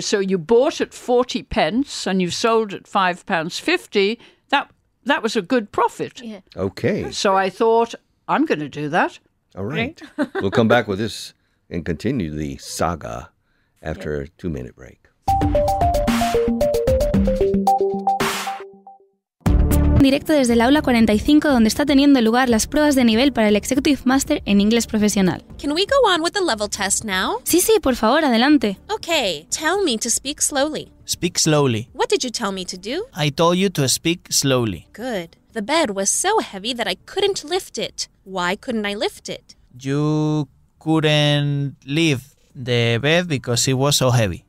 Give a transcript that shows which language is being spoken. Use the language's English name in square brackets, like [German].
[English] So you bought at 40 pence and you sold at £5.50. That was a good profit. Yeah. Okay. So I thought, I'm going to do that. All right. We'll come back with this and continue the saga after a 2-minute break. [Spanish] Directo desde el aula 45, donde está teniendo lugar las pruebas de nivel para el Executive Master en inglés profesional. [English] Can we go on with the level test now? [Spanish] Sí, por favor, adelante. [English] Okay, tell me to speak slowly. Speak slowly. What did you tell me to do? I told you to speak slowly. Good. The bed was so heavy that I couldn't lift it. Why couldn't I lift it? You couldn't lift the bed because it was so heavy.